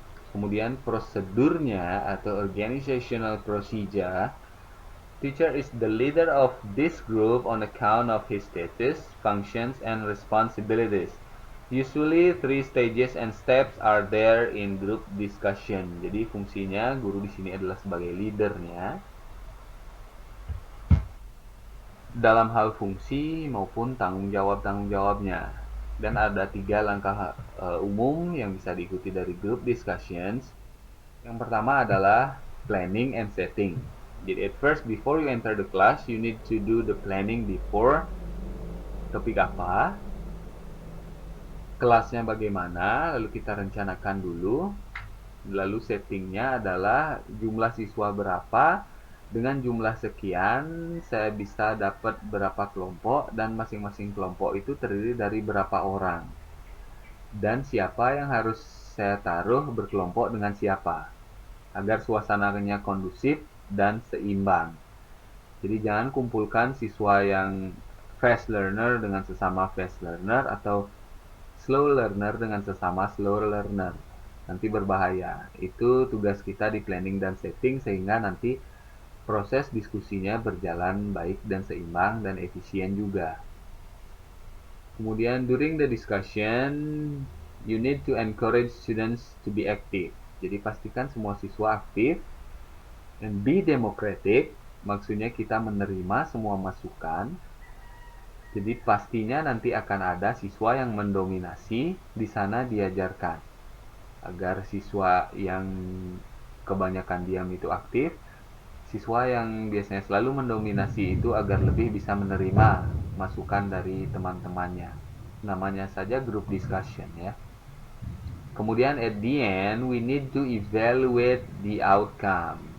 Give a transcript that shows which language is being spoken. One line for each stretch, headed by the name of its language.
Indonesian: Kemudian prosedurnya atau
English: organizational procedure, teacher is the leader of this group on account of his status, functions, and responsibilities. Usually, three stages and steps are there in group discussion.
Indonesian: Jadi fungsinya guru di sini adalah sebagai leadernya dalam hal fungsi maupun tanggung jawabnya. Dan ada 3 langkah umum yang bisa diikuti dari group discussions. Yang pertama adalah
English: planning and setting. Jadi at first before you enter the class, you need to do the planning before.
Indonesian: Topik apa, kelasnya bagaimana, lalu kita rencanakan dulu. Lalu settingnya adalah jumlah siswa berapa, dengan jumlah sekian saya bisa dapat berapa kelompok, dan masing-masing kelompok itu terdiri dari berapa orang, dan siapa yang harus saya taruh berkelompok dengan siapa agar suasananya kondusif dan seimbang. Jadi jangan kumpulkan siswa yang fast learner dengan sesama fast learner atau slow learner dengan sesama slow learner. Nanti berbahaya. Itu tugas kita di planning dan setting sehingga nanti proses diskusinya berjalan baik dan seimbang dan efisien juga.
English: Kemudian during the discussion, you need to encourage students to be active.
Indonesian: Jadi pastikan semua siswa aktif.
English: And be democratic,
Indonesian: maksudnya kita menerima semua masukan. Jadi pastinya nanti akan ada siswa yang mendominasi, di sana diajarkan agar siswa yang kebanyakan diam itu aktif, siswa yang biasanya selalu mendominasi itu agar lebih bisa menerima masukan dari teman-temannya. Namanya saja group discussion ya.
English: Kemudian at the end, we need to evaluate the outcome.